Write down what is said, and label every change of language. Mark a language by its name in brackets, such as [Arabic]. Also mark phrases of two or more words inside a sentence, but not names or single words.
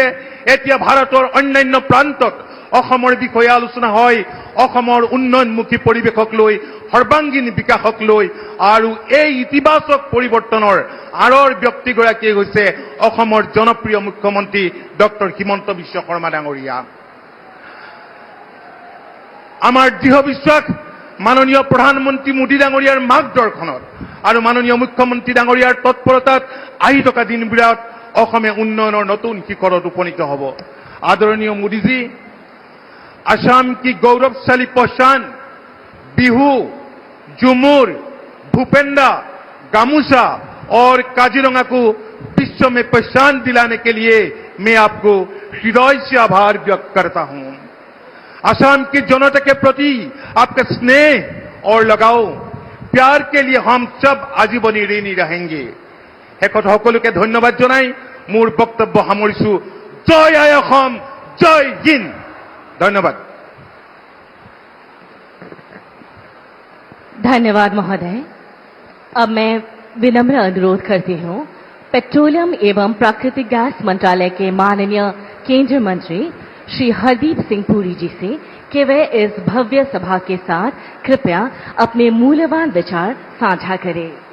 [Assamese] এতিয়া ভাৰতৰ অন্যান্য প্ৰান্তত অসমৰ বিষয়ে আলোচনা হয়, অসমৰ উন্নয়নমুখী পৰিৱেশক লৈ, সৰ্বাংগীন বিকাশক লৈ, আৰু এই ইতিবাচক পৰিৱৰ্তনৰ আঁৰৰ ব্যক্তিগৰাকীয়ে হৈছে অসমৰ জনপ্ৰিয় মুখ্যমন্ত্ৰী ডক্টৰ হিমন্ত বিশ্ব শৰ্মা ডাঙৰীয়া। আমাৰ দৃঢ় বিশ্বাস মাননীয় প্ৰধানমন্ত্ৰী মোদী ডাঙৰীয়াৰ মাৰ্গদৰ্শনত আৰু মাননীয় মুখ্যমন্ত্ৰী ডাঙৰীয়াৰ তৎপৰতাত আহি থকা দিনবোৰত অসমে উন্নয়নৰ নতুন শিখৰত উপনীত হ'ব। [Hindi] आदरणीय मोदी जी, असम की गौरवशाली पहचान बिहू, झुमुर, भूपेंदा, गामूसा और काजीरंगा को विश्व में पहचान दिलाने के लिए मैं आपको हृदय से आभार व्यक्त करता हूं। असम की जनता के प्रति आपका स्नेह और लगाव, प्यार के लिए हम सब आजीवनी ऋणी रहेंगे। [Assamese] শেষত সকলোকে ধন্যবাদ জনাই মোৰ বক্তব্য সামৰিছো। জয় আই অসম, জয় হিন্দ। ধন্যবাদ। [Hindi] धन्यवाद महोदय। अब मैं विनम्र अनुरोध करती हूँ पेट्रोलियम एवं प्राकृतिक गैस मंत्रालय के माननीय केंद्रीय मंत्री श्री हरदीप सिंह पुरी जी से कि वे इस भव्य सभा के साथ कृपया अपने मूल्यवान विचार साझा करें।